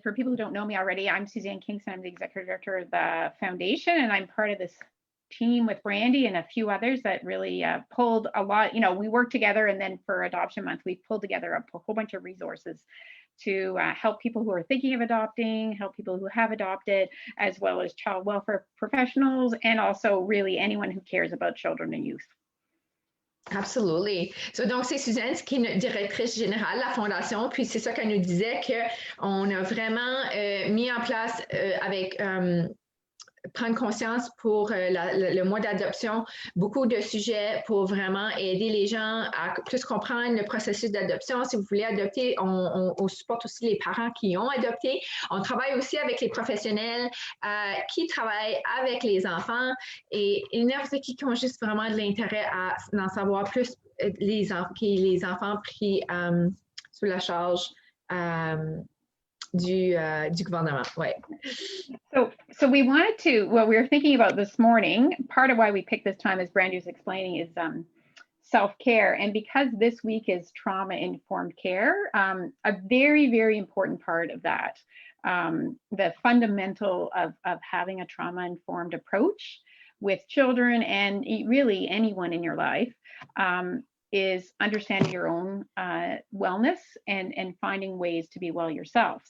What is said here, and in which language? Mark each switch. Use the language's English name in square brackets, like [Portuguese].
[English] For people who don't know me already, I'm Suzanne Kingston. I'm the executive director of the foundation, and I'm part of this team with Brandi and a few others that really pulled a lot. We worked together, and then for Adoption Month, we pulled together a whole bunch of resources to help people who are thinking of adopting, help people who have adopted, as well as child welfare professionals, and also really anyone who cares about children and youth. [French] Absolument. So, donc, c'est Suzanne qui est notre directrice générale de la Fondation. Puis, c'est ça qu'elle nous disait qu'on a vraiment mis en place avec prendre conscience pour le mois d'adoption, beaucoup de sujets pour vraiment aider les gens à plus comprendre le processus d'adoption. Si vous voulez adopter, on supporte aussi les parents qui ont adopté. On travaille aussi avec les professionnels qui travaillent avec les enfants et n'importe qui ont juste vraiment de l'intérêt à en savoir plus les enfants pris sous la charge du gouvernement. Ouais. [English] So we wanted to, we were thinking about this morning, part of why we picked this time, as Brandi was explaining, is self-care. And because this week is trauma-informed care, a very, very important part of that, the fundamental of having a trauma-informed approach with children and really anyone in your life, is understanding your own wellness and finding ways to be well yourself.